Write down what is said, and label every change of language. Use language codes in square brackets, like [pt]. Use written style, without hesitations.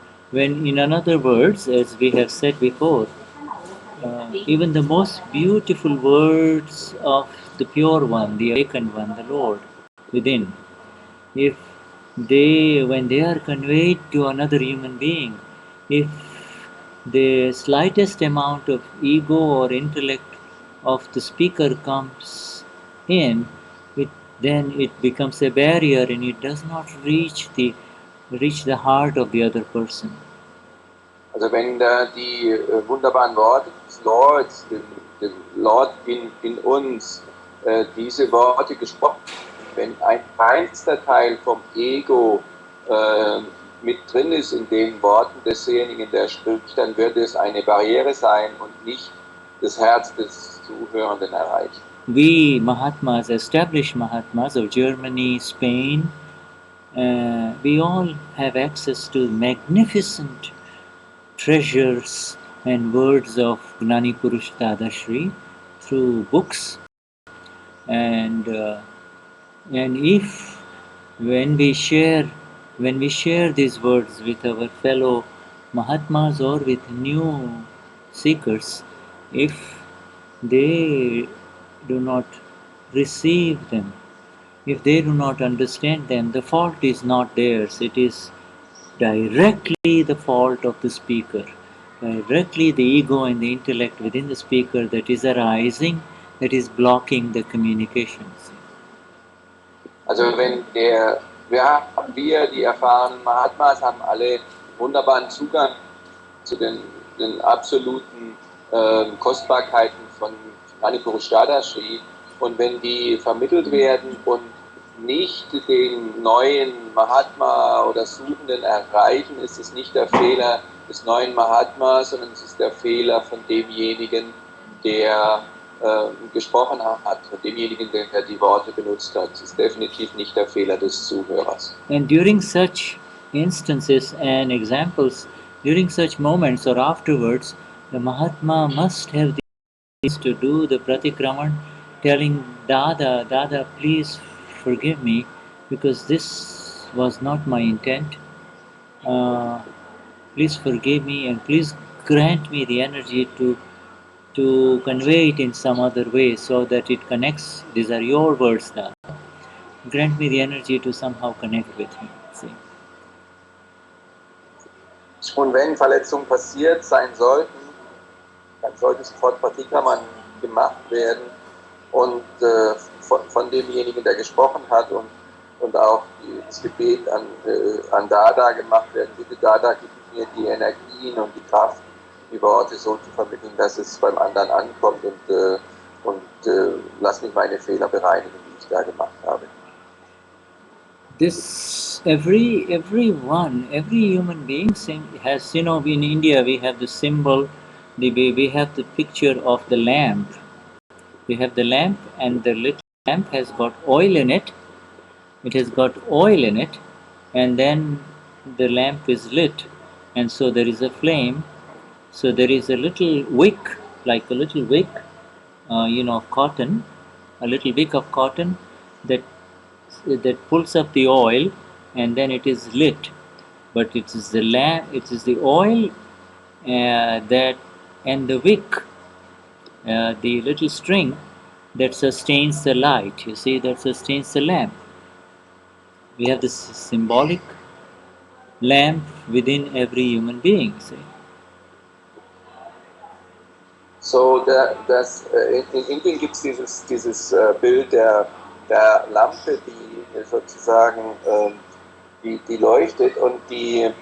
[en] When, in other words, as we have said before, even the most beautiful words of the pure one, the awakened one, the Lord within, if they, when they are conveyed to another human being, if the slightest amount of ego or intellect of the speaker comes in, then it becomes a barrier and it does not reach the heart of the other person. [de] Also wenn da die wunderbaren Worte des Lords, dem Lord in uns, diese Worte gesprochen, wenn ein kleinster Teil vom Ego mit drin ist in den Worten desjenigen, der spricht, dann wird es eine Barriere sein und nicht das Herz des Zuhörenden erreichen. [en] We Mahatmas, established Mahatmas of Germany, Spain, we all have access to magnificent treasures and words of Gnani Purush Dadashri through books, and if when we share these words with our fellow Mahatmas or with new seekers, if they do not receive them, if they do not understand them, the fault is not theirs, it is directly the fault of the speaker, directly the ego and the intellect within the speaker that is arising, that is blocking the communications. [de] Also wenn wir, die erfahrenen Mahatmas, haben alle wunderbaren Zugang zu den absoluten Kostbarkeiten von Gnani Purush Dadashri, und wenn die vermittelt werden und nicht den neuen Mahatma oder Suchenden erreichen, ist es nicht der Fehler des neuen Mahatmas, sondern es ist der Fehler von demjenigen, der gesprochen hat, von demjenigen, der die Worte benutzt hat. Es ist definitiv nicht der Fehler des Zuhörers. [en] And during such instances and examples, during such moments or afterwards, the Mahatma must have the means to do the pratikraman, telling Dada, Dada, please forgive me, because this was not my intent. Please forgive me and please grant me the energy to convey it in some other way so that it connects. These are your words, Dada. Grant me the energy to somehow connect with him. See? [de] Und wenn Verletzungen passiert sein sollten, dann sollte sofort Pratikraman gemacht werden und von demjenigen, der gesprochen hat, und auch das Gebet an Dada gemacht werden. Bitte Dada, gib mir die Energien und die Kraft, die Worte so zu vermitteln, dass es beim anderen ankommt, und lass mich meine Fehler bereinigen, die ich da gemacht habe. [en] This every human being has, in India we have the symbol, we have the picture of the lamp. We have the lamp, and the little lamp has got oil in it. It has got oil in it, and then the lamp is lit, and so there is a flame. So there is a little wick, like a little wick, of cotton, a little wick of cotton that pulls up the oil, and then it is lit. But it is the lamp, it is the oil that, and the wick, the little string that sustains the light. You see, that sustains the lamp. We have this symbolic lamp within every human being. See? [de] So, in Indien gibt es dieses Bild der Lampe, die sozusagen die leuchtet und die.